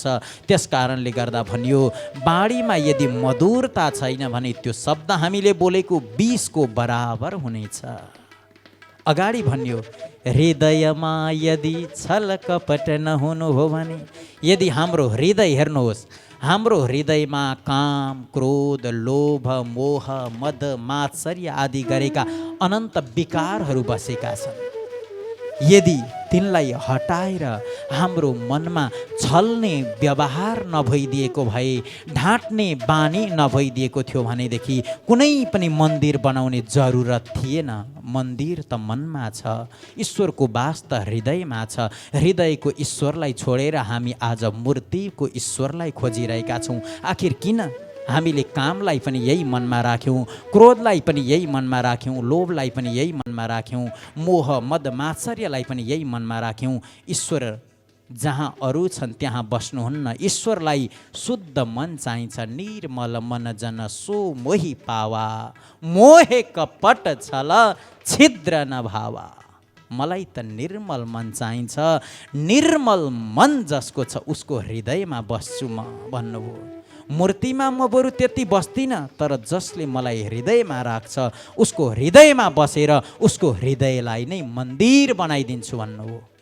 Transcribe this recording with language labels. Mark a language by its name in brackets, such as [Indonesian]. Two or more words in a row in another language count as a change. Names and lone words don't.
[Nepali] त्यस कारणले गर्दा भनियो बाणीमा यदि मधुरता छैन भने त्यो शब्द हामीले बोलेको विषको बराबर हुनेछ। अगाडि भनियो हृदयमा यदि छल कपट नहुनु हो भने, यदि हाम्रो हृदय हेर्नुहोस्, हाम्रो हृदयमा काम, क्रोध, लोभ, मोह, मद, मात्सर्य आदि गरेका अनन्त विकारहरू बसेका छन्। यदि तिनलाई हटाएर हाम्रो मनमा छल्ने व्यवहार नभइदिएको भए, ढाँट्ने बानी नभइदिएको थियो भनेदेखि कुनै पनि मन्दिर बनाउने जरुरत थिएन। मन्दिर त मनमा छ, ईश्वरको वास त हृदयमा छ। हृदयको ईश्वरलाई छोडेर हामी आज मूर्तिको ईश्वरलाई खोजिरहेका छौँ। आखिर किन? हामीले कामलाई पनि यही मनमा राख्यौँ, क्रोधलाई पनि यही मनमा राख्यौँ, लोभलाई पनि यही मनमा राख्यौँ, मोह मद मात्सर्यलाई पनि यही मनमा राख्यौँ। ईश्वर जहाँ अरू छन् त्यहाँ बस्नुहुन्न। ईश्वरलाई शुद्ध मन चाहिन्छ। [Awadhi] निर्मल मन जन सो मोहि पावा, मोहे कपट छल छिद्र नभावा। [Nepali] मलाई त निर्मल मन चाहिन्छ। निर्मल मन जसको छ उसको हृदयमा बस्छु म भन्नुभयो। मूर्तिमा म बरु त्यति बस्दिनँ, तर जसले मलाई हृदयमा राख्छ उसको हृदयमा बसेर उसको हृदयलाई नै मन्दिर बनाइदिन्छु भन्नुभयो।